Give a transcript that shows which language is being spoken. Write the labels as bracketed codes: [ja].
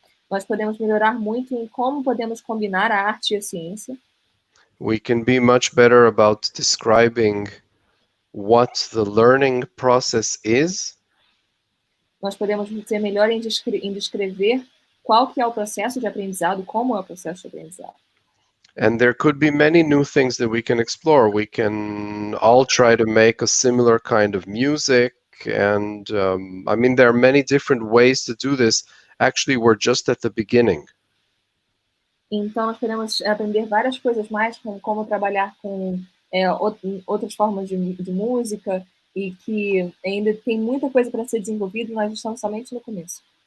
[pt] Nós podemos melhorar muito em como podemos combinar a arte e a ciência. [en] We can be much better about describing what the learning process is. [pt] Nós podemos ser melhor em descrever qual que é o processo de aprendizado, como é o processo de aprendizado. [en] And there could be many new things that we can explore. We can all try to make a similar kind of music. And I mean, there are many different ways to do this. Actually, we're just at the beginning. [pt] Então, nós queremos aprender várias coisas mais, como trabalhar com outras formas de música, e que ainda tem muita coisa para ser desenvolvida, e nós estamos somente no começo.